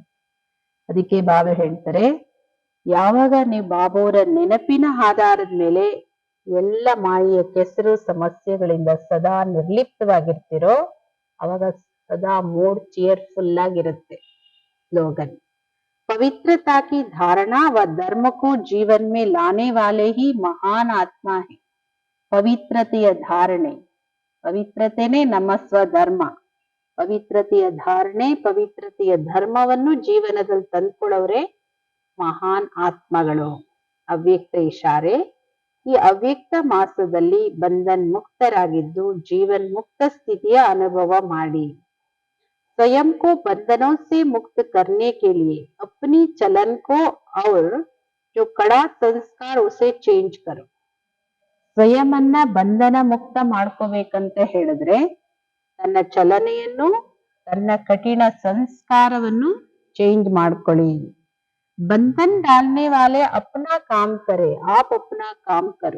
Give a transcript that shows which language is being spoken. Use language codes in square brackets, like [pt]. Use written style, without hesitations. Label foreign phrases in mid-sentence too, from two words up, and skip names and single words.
[kn] ಅದಕ್ಕೆ ಬಾಬಾ ಹೇಳ್ತಾರೆ, ಯಾವಾಗ ನೀವು ಬಾಬೋರ ನೆನಪಿನ ಆಧಾರದ ಮೇಲೆ ಎಲ್ಲ ಮಾಯೆಯ ಕೆಸರು ಸಮಸ್ಯೆಗಳಿಂದ ಸದಾ ನಿರ್ಲಿಪ್ತವಾಗಿರ್ತಿರೋ, ಅವಾಗ ಸದಾ [en] mood cheerful [kn] ಆಗಿರುತ್ತೆ. ಸ್ಲೋಗನ್, [hi] पवित्रता की धारणा व धर्म को जीवन में लाने वाले ही महान आत्मा है. [kn] ಪವಿತ್ರತೆಯ ಧಾರಣೆ, ಪವಿತ್ರತೆನೇ ನಮ್ಮ ಸ್ವಧರ್ಮ. ಪವಿತ್ರತೆಯ ಧಾರಣೆ, ಪವಿತ್ರತೆಯ ಧರ್ಮವನ್ನು ಜೀವನದಲ್ಲಿ ತಂದ್ಕೊಳ್ಳೋರೆ ಮಹಾನ್ ಆತ್ಮಗಳು. ಅವ್ಯಕ್ತ ಇಶಾರೆ, ಈ ಅವ್ಯಕ್ತ ಮಾಸದಲ್ಲಿ ಬಂಧನ್ ಮುಕ್ತರಾಗಿದ್ದು ಜೀವನ್ ಮುಕ್ತ ಸ್ಥಿತಿಯ ಅನುಭವ ಮಾಡಿ. [hi] स्वयं को बंधनों से मुक्त करने के लिए अपनी चलन को और जो कड़ा संस्कार उसे चेंज करो. [kn] ಸ್ವಯಂನ್ನ ಬಂಧನ ಮುಕ್ತ ಮಾಡ್ಕೋಬೇಕಂತ ಹೇಳಿದ್ರೆ ತನ್ನ ಚಲನೆಯನ್ನು, ತನ್ನ ಕಠಿಣ ಸಂಸ್ಕಾರವನ್ನು ಚೇಂಜ್ ಮಾಡ್ಕೊಳ್ಳಿ. [hi] बंधन डालने वाले अपना काम करे, आप अपना काम करो.